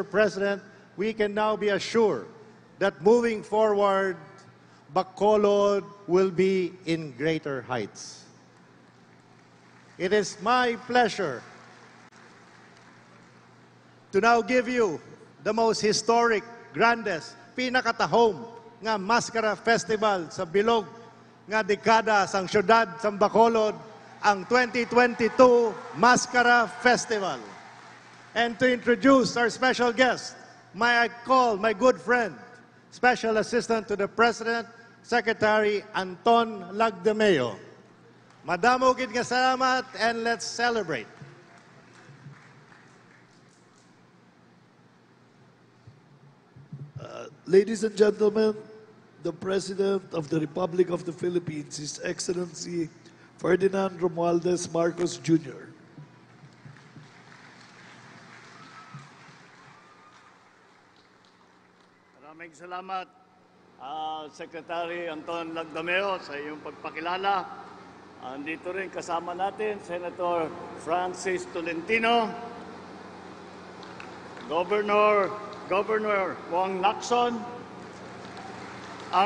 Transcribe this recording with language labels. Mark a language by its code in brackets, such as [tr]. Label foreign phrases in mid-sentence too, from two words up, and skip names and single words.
[en] President, we can now be assured that moving forward, Bacolod will be in greater heights. It is my pleasure to now give you the most historic, grandest, [hil] pinakatahom nga Mascara Festival sa bilog nga dekada sang syudad sang Bacolod, ang 2022 Mascara Festival. [en] And to introduce our special guest, may I call my good friend, Special Assistant to the President, Secretary Anton Lagdameo. [hil] Madamo gid nga salamat, [en] and let's celebrate. Ladies and gentlemen, the President of the Republic of the Philippines, His Excellency Ferdinand Romualdez Marcos Jr. [tl] Maraming salamat, Secretary Anton Lagdameo, sa iyong pagpakilala. Andito rin kasama natin, Senator Francis Tolentino, Governor Wong Lacson, ang